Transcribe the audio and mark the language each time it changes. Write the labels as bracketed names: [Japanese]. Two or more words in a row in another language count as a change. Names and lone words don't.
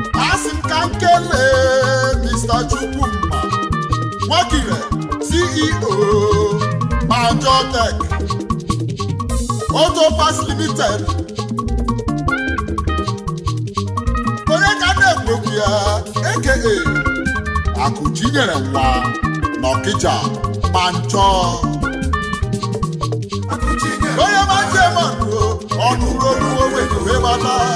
[Igbo] Asị m ka m kelee Mister Chukwuma, Nwakire, C E O, Majotech, Auto Parts Limited. Onye ka a na-ekwu okwu ya? A K A Akụchinyere nwa n'Ọkịja, Pancho. Onye ma nje ma nụ, ọ nụrụ olu ogbe wee bata.